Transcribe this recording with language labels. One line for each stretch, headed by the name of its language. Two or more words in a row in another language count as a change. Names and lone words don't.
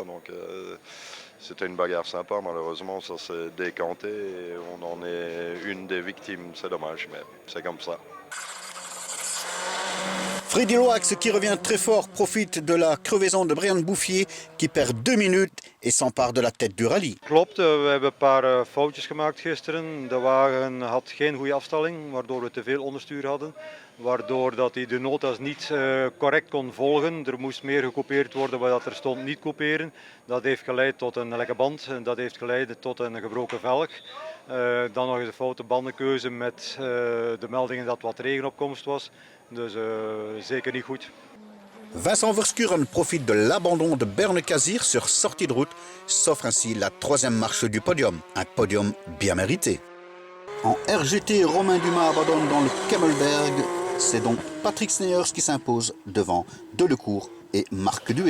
French: Donc c'était une bagarre sympa. Malheureusement, ça s'est décanté et on en est une des victimes. C'est dommage, mais c'est comme ça. Freddy Loax, qui revient très fort, profite de la crevaison de Brian Bouffier qui perd 2 minutes et s'empare de la tête du rallye.
Dutch: Klopt, we hebben een paar foutjes gemaakt gisteren. De wagen had geen goede afstelling, waardoor we te veel onderstuur hadden. Waardoor dat hij de notas niet correct kon volgen. Er moest meer gekopieerd worden wat er stond niet kopiëren. Dat heeft geleid tot een lekke band en dat heeft geleid tot een gebroken velg. Dan nog eens een foute bandenkeuze met de meldingen dat wat regenopkomst was. Dus zeker niet goed.
French: Vincent Verschuren profite de l'abandon de Berne-Cazir sur sortie de route, s'offre ainsi la 3e marche du podium, un podium bien mérité. En RGT, Romain Dumas abandonne dans le Kemmelberg. C'est donc Patrick Sneyers qui s'impose devant Delecourt et Marc Duet.